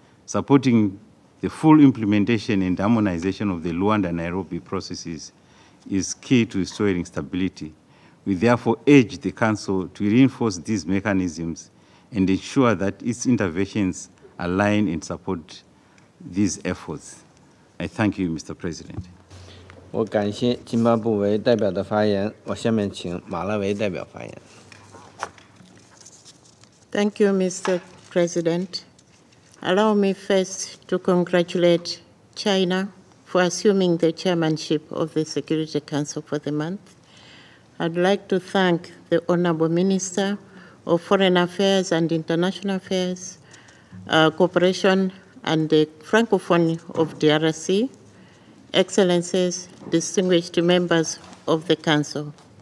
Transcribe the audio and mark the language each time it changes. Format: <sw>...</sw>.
<en>Supporting the full implementation and harmonization of the Luanda-Nairobi processes is key to restoring stability. We therefore urge the Council to reinforce these mechanisms and ensure that its interventions align and support these efforts. I thank you, Mr. President.</en> <zh>我感谢津巴布韦代表的发言，我下面请马拉维代表发言。</zh> <en>Thank you, Mr. President. Allow me first to congratulate China for assuming the chairmanship of the Security Council for the month. I'd like to thank the Honorable Minister of Foreign Affairs and International Affairs, Cooperation and the Francophone of DRC, Excellencies, distinguished members of the Council.</en>